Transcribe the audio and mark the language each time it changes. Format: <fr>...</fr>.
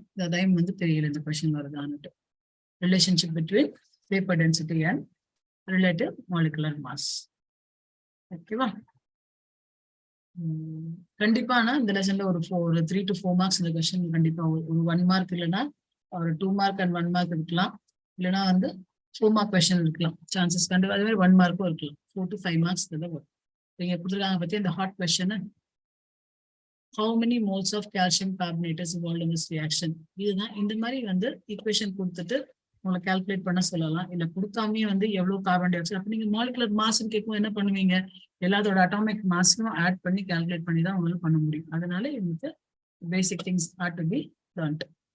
<ta>இந்த டைம் வந்து தெரியல இந்த question வருதான்ட்டு.</ta> <en>Relationship between paper density and relative molecular mass.</en> <ta>ஓகேவா? கண்டிப்பா இந்த லெசன்ல ஒரு 3 to 4 மார்க்ஸ் இந்த கொஸ்டின் கண்டிப்பா ஒரு 1 மார்க், இல்லைன்னா ஒரு 2 மார்க் அண்ட் 1 மார்க் இருக்கலாம். இல்லைன்னா வந்து 4 மார்க் கொஸ்டின் இருக்கலாம் சான்சஸ். கண்டிப்பா அதே மாதிரி 1 மார்க்கும் இருக்கலாம். 4 to 5 மார்க்ஸ் தான் வரும். நீங்க கொடுத்துருக்காங்க பத்தி இந்த hot question,</ta> <en>how many moles of calcium carbonate is involved in this reaction?</en> <ta>இதுதான். இந்த மாதிரி வந்து ஈக்குவேஷன் கொடுத்துட்டு உங்களை கால்குலேட் பண்ண சொல்லலாம். இல்ல கொடுக்காமே வந்து எவ்வளவு கார்பன் டை ஆக்சைடு, அப்ப நீங்க மாலிகுலர் மாஸ் கேட்கும் என்ன பண்ணுவீங்க, எல்லாத்தோட அட்டாமிக் மாஸும் ஆட் பண்ணி கால்குலேட் பண்ணி தான் உங்களுக்கு பண்ண முடியும். அதனால உங்களுக்கு basic things</ta> <en>Ought to be learned.</en>